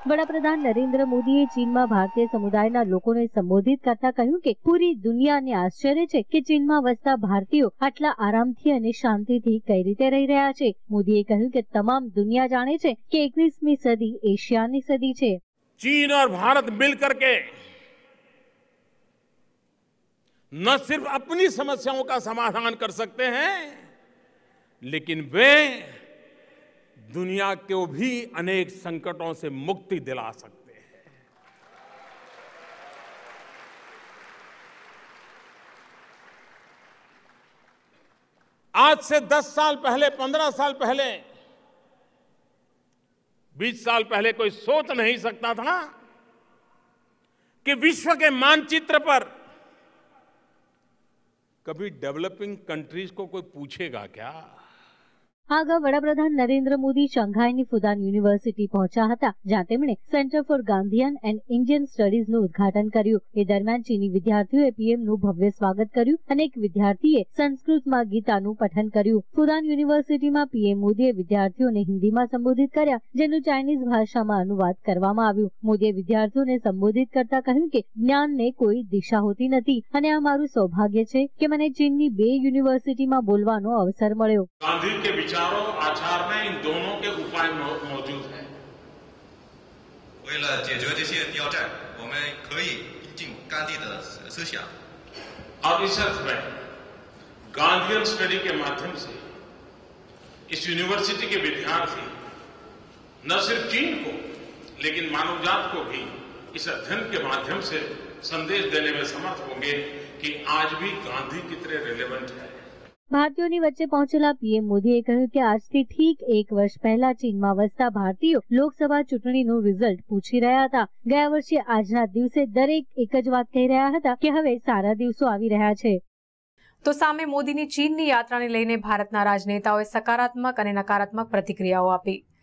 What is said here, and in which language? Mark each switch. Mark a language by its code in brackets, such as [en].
[gu] વડાપ્રધાન નરેન્દ્ર મોદીએ ચીનમાં ભારતીય સમુદાયના લોકોને સંબોધિત કરતા કહ્યું કે પૂરી દુનિયાને આશ્ચર્ય છે કે ચીનમાં વસતા ભારતીયો આટલા આરામથી અને શાંતિથી કઈ રીતે રહી રહ્યા છે। મોદીએ કહ્યું કે તમામ દુનિયા જાણે છે કે 21મી સદી એશિયાની સદી છે। [hi] चीन और भारत मिलकर के न सिर्फ अपनी समस्याओं का समाधान कर सकते हैं, लेकिन वे दुनिया को भी अनेक संकटों से मुक्ति दिला सकते हैं। आज से 10 साल पहले, 15 साल पहले, 20 साल पहले कोई सोच नहीं सकता था कि विश्व के मानचित्र पर कभी डेवलपिंग कंट्रीज को कोई पूछेगा क्या। [gu] આ અગાઉ વડાપ્રધાન નરેન્દ્ર મોદી શાંઘાઈની ફુદાન યુનિવર્સિટી પહોંચ્યા હતા, જ્યાં તેમણે centre for Gandhian and Indian સ્ટડીઝનું ઉદ્ઘાટન કર્યું। એ દરમિયાન ચીની વિદ્યાર્થીઓએ પીએમનું ભવ્ય સ્વાગત કર્યું અને એક વિદ્યાર્થીએ સંસ્કૃતમાં ગીતાનું પઠન કર્યું। ફુદાન યુનિવર્સિટીમાં પીએમ મોદીએ વિદ્યાર્થીઓને હિન્દીમાં સંબોધિત કર્યા, જેનું ચાઇનીઝ ભાષામાં અનુવાદ કરવામાં આવ્યું। મોદીએ વિદ્યાર્થીઓને સંબોધિત કરતા કહ્યું કે જ્ઞાનને કોઈ દિશા હોતી નથી અને આ મારું સૌભાગ્ય છે કે મને ચીનની 2 યુનિવર્સિટીમાં બોલવાનો અવસર મળ્યો। [hi] विचारों आचार में इन दोनों के उपाय मौजूद हैं। [zh] 为了解决这些挑战，我们可以引进甘地的思想。 [hi] और इस अर्थ में गांधीयन स्टडी के माध्यम से इस यूनिवर्सिटी के विद्यार्थी न सिर्फ चीन को लेकिन मानव जात को भी इस अध्ययन के माध्यम से संदेश देने में समर्थ होंगे कि आज भी गांधी कितने रिलेवेंट है। [gu] ભારતીયોની વચ્ચે પહોંચેલા પીએમ મોદીએ કહ્યું કે આજથી ઠીક 1 વર્ષ પહેલા ચીનમાં વસતા ભારતીયો લોકસભા ચૂંટણીનું રિઝલ્ટ પૂછી રહ્યા હતા। ગયા વર્ષે આજના દિવસે દરેક એક જ વાત કહી રહ્યા હતા કે હવે સારા દિવસો આવી રહ્યા છે। તો સામે મોદીની ચીનની યાત્રાને લઈને ભારતના રાજનેતાઓએ સકારાત્મક અને નકારાત્મક પ્રતિક્રિયાઓ આપી।